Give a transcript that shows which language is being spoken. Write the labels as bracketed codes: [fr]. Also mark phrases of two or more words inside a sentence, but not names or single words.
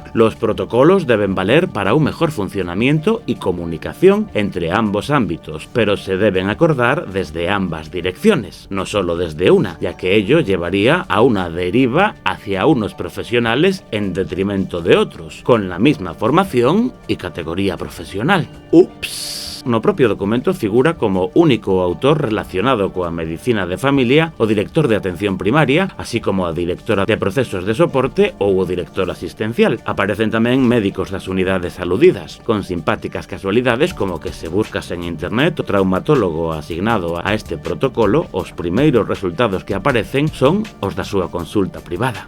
[es] Los protocolos deben valer para un mejor funcionamiento y comunicación entre ambos ámbitos, pero se deben acordar desde ambas direcciones, no solo desde una, ya que ello llevaría a una deriva hacia unos profesionales en detrimento de otros, con la misma formación y categoría profesional. ¡Ups! [gl] No propio documento figura como único autor relacionado coa medicina de familia o director de atención primaria, así como a directora de procesos de soporte ou o director asistencial. Aparecen tamén médicos das unidades aludidas, con simpáticas casualidades como que se buscas en internet o traumatólogo asignado a este protocolo, os primeiros resultados que aparecen son os da súa consulta privada.